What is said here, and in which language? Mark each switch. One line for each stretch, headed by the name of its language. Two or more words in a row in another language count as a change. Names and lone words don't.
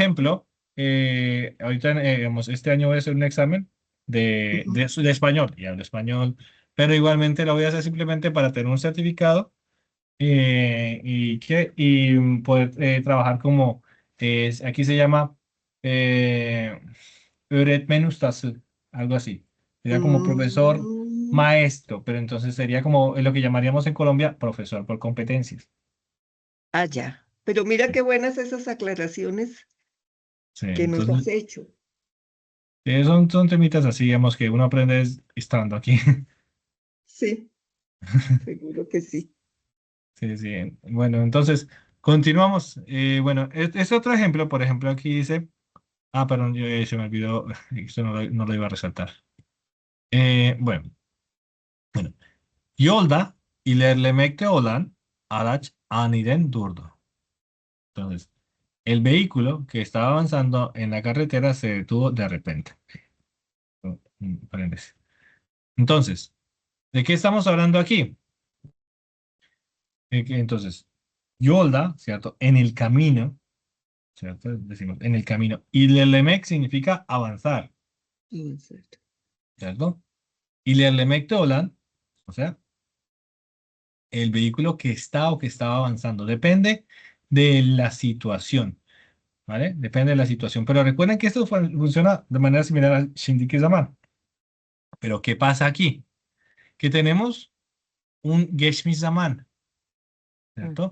Spanish: ejemplo, ahorita, este año voy a hacer un examen Ujú. de español, y hablo español, pero igualmente lo voy a hacer simplemente para tener un certificado y poder trabajar como, aquí se llama eh,
Turkish: öğretmen ustası,
Spanish: algo así. Sería como profesor Mm, maestro, pero entonces sería como lo que llamaríamos en Colombia profesor por competencias. ya. Pero mira qué buenas esas aclaraciones Sí, que nos entonces has hecho. son temitas así, digamos, que uno aprende estando aquí. Sí, seguro que sí. Sí, sí. Bueno, entonces continuamos. Bueno, es otro ejemplo, por ejemplo, aquí dice, perdón, se me olvidó, esto no lo iba a resaltar. Bueno, bueno.
Turkish: Yolda ilerlemekte olan araç aniden durdu.
Spanish: Entonces, el vehículo que estaba avanzando en la carretera se detuvo de repente. Paréntesis. Entonces, ¿de qué estamos hablando aquí? Entonces, Yolda, ¿cierto? En el camino, ¿cierto? Decimos en el camino. Ilerlemek significa avanzar, Exacto. ¿cierto?
Turkish: Ilerlemekte olan,
Spanish: o sea, el vehículo que está o que estaba avanzando. Depende de la situación, ¿vale? Depende de la situación. Pero recuerden que esto funciona de manera similar al
Turkish: Shindiki Zaman.
Spanish: Pero ¿qué pasa aquí? Que tenemos un
Turkish: Geçmiş Zaman,
Spanish: ¿cierto?